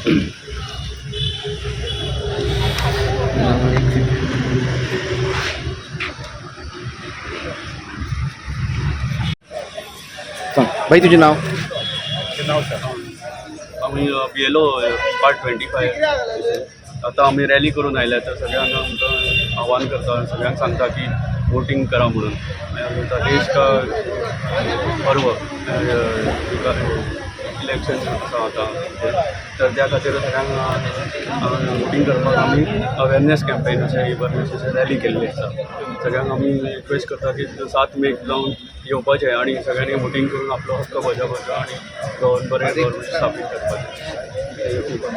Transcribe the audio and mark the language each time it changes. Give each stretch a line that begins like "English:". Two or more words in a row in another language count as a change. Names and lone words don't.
Konkani: सांग बाई तुझें नाव? आम्ही BLO पार्ट 25 आता आम्ही रॅली करून आयल्या तर सगळ्यांना आमकां आव्हान करता सगळ्यांक सांगता की वोटिंग करा म्हणून.
Hindi: देश का पर्व
Konkani: इलेक्शन आसा आतां तर त्या खातीर सगळ्यांक वोटिंग करपाक आमी
English: awareness campaign
Konkani: अशें इवरनेस अशें रॅली केल्ली आसा. सगळ्यांक आमी रिक्वेस्ट करता की 7 मेक जावन येवपाचें आणि सगळ्यांनी वोटिंग करून आपलो हक्क बजावपाचो आणि बरें गव्हर्मेंट स्थापीत करपाचें.